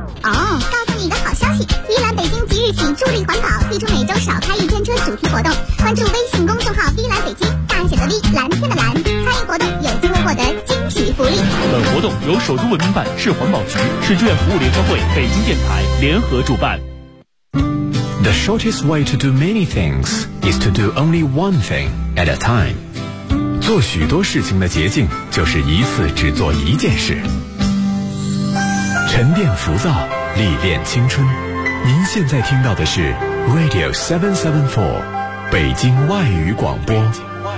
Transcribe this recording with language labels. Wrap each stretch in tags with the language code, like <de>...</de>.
<zh>哦，告诉你一个好消息，一兰北京即日起助力环保，推出每周少开一天车主题活动，关注微信公众号一兰北京，大写的 V， 蓝天的蓝，参与活动有机会获得惊喜福利。本活动由首都文明办、市环保局、市志愿服务联合会、北京电台联合主办。</zh> <en>The shortest way to do many things is to do only one thing at a time.</en> <zh>做许多事情的捷径就是一次只做一件事。沉淀浮躁，历练青春。您现在听到的是 Radio 774， 北京外语广播。</zh>